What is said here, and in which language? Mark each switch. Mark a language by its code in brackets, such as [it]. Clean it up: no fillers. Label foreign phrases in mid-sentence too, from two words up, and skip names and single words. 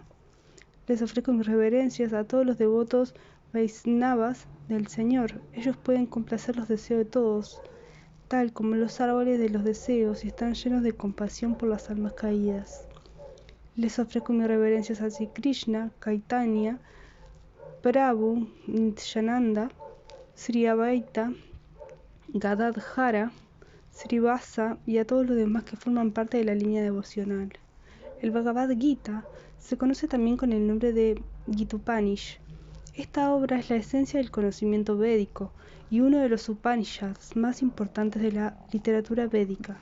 [es] Les ofrezco mis reverencias a todos los devotos Vaisnavas del Señor. Ellos pueden complacer los deseos de todos, tal como los árboles de los deseos, y están llenos de compasión por las almas caídas. Les ofrezco mis reverencias a Sri Krishna Caitanya, Prabhu Nityananda, Sri Advaita, Gadadhara, Srivasa y a todos los demás que forman parte de la línea devocional. El Bhagavad Gita se conoce también con el nombre de Gita-Upanishad. Esta obra es la esencia del conocimiento védico y uno de los Upanishads más importantes de la literatura védica.